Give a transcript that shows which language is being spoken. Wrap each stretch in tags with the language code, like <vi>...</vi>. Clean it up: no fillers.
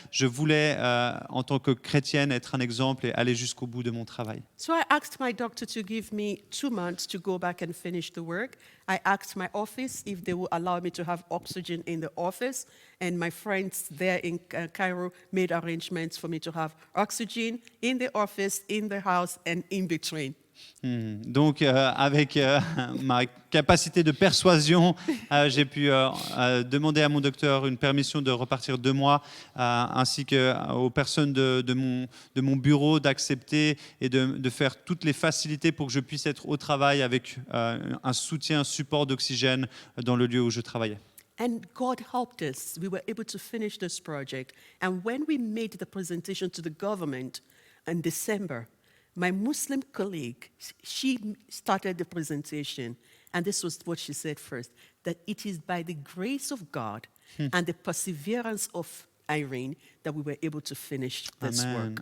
<fr>Je voulais, en tant que chrétienne, être un exemple et aller jusqu'au bout de mon travail.</fr> <en>So I asked my doctor to give me 2 months to go back and finish the work. I asked my office if they would allow me to have oxygen in the office, and my friends there in Cairo made arrangements for me to have oxygen in the office, in the house, and in between.</en> <fr>Donc, avec ma capacité de persuasion, j'ai pu demander à mon docteur une permission de repartir 2 mois, ainsi qu'aux personnes de mon bureau d'accepter et de faire toutes les facilités pour que je puisse être au travail avec un soutien, un support d'oxygène dans le lieu où je travaillais.</fr> <en>And God helped us. We were able to finish this project. And when we made the presentation to the government in December, my Muslim colleague, she started the presentation, and this was what she said first, that it is by the grace of God and the perseverance of Irene that we were able to finish this work.</en>